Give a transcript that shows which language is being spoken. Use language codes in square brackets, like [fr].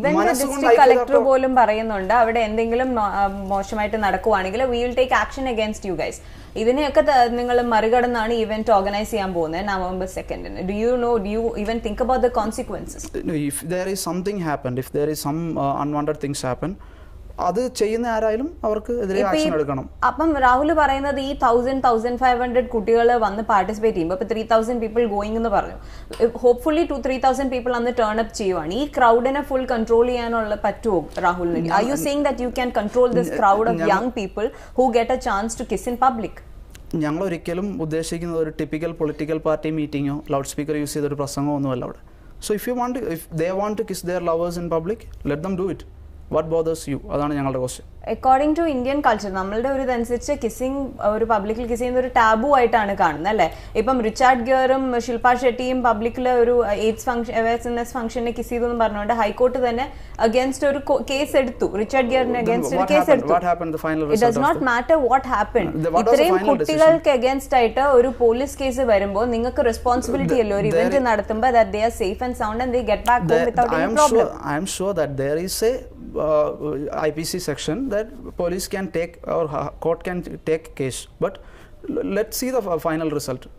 [ml] District collector പോലും പറയുന്നുണ്ട് അവിടെ എന്തെങ്കിലും മോശമായിട്ട് നടക്കുവാണെങ്കിൽ [en] We will take action against you guys. [ml] ഇതിനെയൊക്കെ നിങ്ങൾ മറികടന്നാണ് ഇവന്റ് ഓർഗനൈസ് ചെയ്യാൻ പോകുന്നത് November 2nd. [en] Do you even think about the consequences? If there is something happened, if there is some unwanted things happen, [ml] അത് ചെയ്യുന്ന ആരായാലും അവർക്ക് എതിരെ ആക്ഷൻ എടുക്കണം. അപ്പം രാഹുൽ പറയുന്നത് ഈ 1,500 കുട്ടികൾ വന്ന് പാർട്ടിസിപ്പേറ്റ് ചെയ്യുമ്പോൾ ഇപ്പൊ 3,000 പീപ്പിൾ ഗോയിങ് എന്ന് പറഞ്ഞു. ഹോപ്പ്ഫുള്ളി 2,000-3,000 പീപ്പിൾ അന്ന് ടേൺ അപ്പ് ചെയ്യുവാണ്. ഈ ക്രൗഡിനെ ഫുൾ കൺട്രോൾ ചെയ്യാനുള്ള പറ്റുമോ രാഹുലിന്? [en] Are you saying that you can control this crowd of young people who get a chance to kiss in public? [ml] ഞങ്ങൾ ഒരിക്കലും ഉദ്ദേശിക്കുന്നത് ഒരു typical political party മീറ്റിങ്ങോ loud speaker use ചെയ്തൊരു പ്രസംഗമോ ഒന്നുമല്ല അവിടെ. [en] So if they want to kiss their lovers in public, let them do it. What bothers you? [ml] അതാണ് ഞങ്ങളുടെ question. [en] according to Indian culture, [ml] നമ്മളുടെ ഒരു ഇതനുസരിച്ച് കിസ്സിംഗ് ഒരു പബ്ലിക്കിൽ കിസ് ചെയ്യുന്ന ഒരു ടാബു ആയിട്ടാണ് കാണുന്നത് അല്ലേ? ഇപ്പം റിച്ചാർഡ് ഗിയറും ശില്പ ഷെട്ടിയും പബ്ലിക്കിൽ ഒരു എയ്ഡ്സ് അവയർനെസ് ഫംഗ്ഷനെ കിസ് ചെയ്തു എന്ന് പറഞ്ഞുകൊണ്ട് ഹൈക്കോർട്ട് തന്നെ അഗേൻസ്റ്റ് ഒരു കേസ് എടുത്തു. റിച്ചാർഡ് ഗിയറിന് അഗേൻസ്റ്റ് ഒരു കേസ് എടുത്തു. [en] It does not matter what happen. [ml] ഇത്രയും കുട്ടികൾക്ക് അഗേൻസ്റ്റ് ആയിട്ട് ഒരു പോലീസ് കേസ് വരുമ്പോൾ നിങ്ങൾക്ക് റെസ്പോൺസിബിലിറ്റി അല്ലോ ഒരു ഇവന്റ് നടത്തുമ്പോൾ [en] that they are safe and sound and they get back home without any problem. I am sure that there is a IPC section that police can take or court can take case, but let's see the final result.